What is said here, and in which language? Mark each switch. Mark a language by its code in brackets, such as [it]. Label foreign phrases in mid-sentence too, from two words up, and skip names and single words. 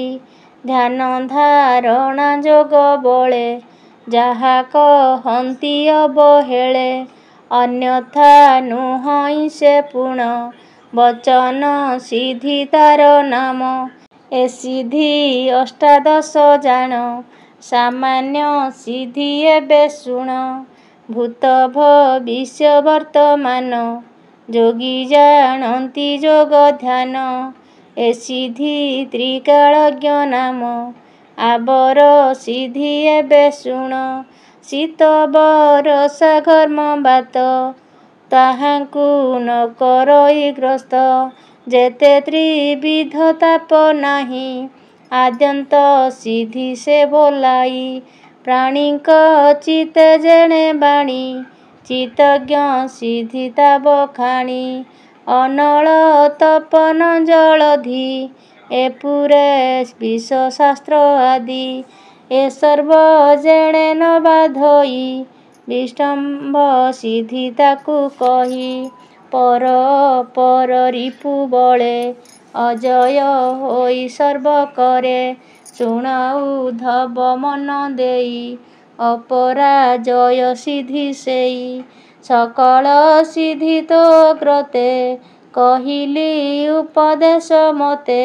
[or] ଧ୍ୟାନ ଧାରଣା ଯୋଗ ବଳେ ଯାହା କହନ୍ତି ଅବହେଳେ। ଅନ୍ୟଥା ନୁହଇ ସେ ପୂର୍ଣ୍ଣ ବଚନ ସିଦ୍ଧି ତାର ନାମ। ଏ ସିଦ୍ଧି ଅଷ୍ଟାଦଶ ଜାନ ସାମାନ୍ୟ ସିଦ୍ଧି ଏବେ ଶୁଣ। ଭୂତ ଭବିଷ୍ୟ ବର୍ତ୍ତମାନ ଯୋଗୀ ଜାନନ୍ତି ଯୋଗ ଧ୍ୟାନ। ଏ ସିଦ୍ଧି ତ୍ରିକାଳଜ୍ଞ ନାମ ଆବର ସିଦ୍ଧି ଏବେ ଶୁଣ। ଶୀତ ବରଷା ଘର୍ମ ବାତ ତାହାକୁ ନ କରଇ ଗ୍ରସ୍ତ। ଯେତେ ତ୍ରିବିଧ ତାପ ନାହି ଆଦ୍ୟନ୍ତ ସିଦ୍ଧି ସେ ବୋଲାଇ। ପ୍ରାଣୀକ ଚିତେ ଯେଣେ ବାଣୀ ଚିତଜ୍ଞ ସିଦ୍ଧି ତା ବଖାଣୀ। ଅନଳ ତପନ ଜଳଧି ଏ ପୁରେ ବିଷ ଶାସ୍ତ୍ର ଆଦି। ଏ ସର୍ବ ଯେଣେ ନ ବାଧଇ ବିଷ୍ଟମ୍ଭ ସିଦ୍ଧି ତାକୁ କହି। ପର ରିପୁ ବଳେ ଅଜୟ ହୋଇ ସର୍ବ କରେ। ଶୁଣ ଉଦ୍ଧବ ମନ ଦେଇ, ଅପରାଜୟ ସିଦ୍ଧି ସେଇ। ସକଳ ସିଦ୍ଧି ତୋ ଗ୍ରତେ, କହିଲି ଉପଦେଶ ମୋତେ।